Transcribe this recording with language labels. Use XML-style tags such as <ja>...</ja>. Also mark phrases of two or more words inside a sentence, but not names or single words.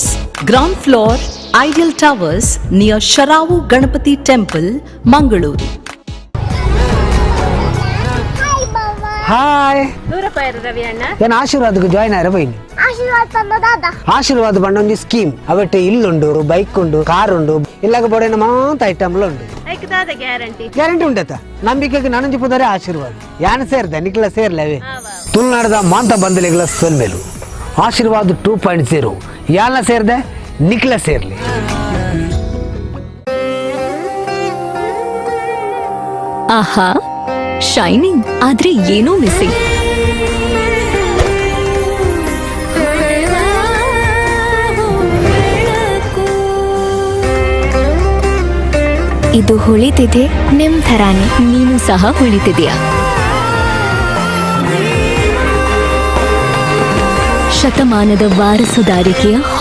<en>ground floor, Ideal Towers near Sharavu Ganapati Temple, Mangaluru.</en> <tcy>ಹಾಯ್ ಏನು ಆಶೀರ್ವಾದಕ್ಕೆ ಜಾಯ್ನ್ ಆಯ್ರ ಬೈನಿ ಆಶೀರ್ವಾದ ಬಂಡ ಒಂದು ಸ್ಕೀಮ್ ಅವಟ್ಟೆ ಇಲ್ಲುಂಡು ಬೈಕ್ ಉಂಡು ಕಾರ್ ಉಂಡು ಇಲ್ಲಾಗ ಬಡ ಮಾತ ಐಟಮ್ಲ ಉಂಡು ಗ್ಯಾರಂಟಿ ಉಂಡತ ನಂಬಿಕೆಗೆ ನನಂಜಿ ಪುದರೆ ಆಶೀರ್ವಾದ ಯಾನ ಸೇರ್ದ ನಿಕ್ಲ ಸೇರ್ಲವೇ ತುಳುನಾಡದ ಮಾಂತ ಬಂದಲಿಗಳ ಸೊಲ್ಮೇಲು ಆಶೀರ್ವಾದ 2.0 ಯಾಲ ಸೇರ್ದೆ ನಿಕ್ಲ ಸೇರ್ಲಿ.</tcy> <kn>ಆಹಾ, ಶೈನಿಂಗ್ ಆದ್ರೆ ಏನೋ ಮಿಸ್ಸಿಂಗ್. ಇದು ಹೊಳಿತಿದೆ ನಿಮ್ ಥರಾನೇ. ನೀನು ಸಹ ಹೊಳಿತಿದೆಯಾ? ಶತಮಾನದ ವಾರಸುದಾರಿಕೆಯ</kn>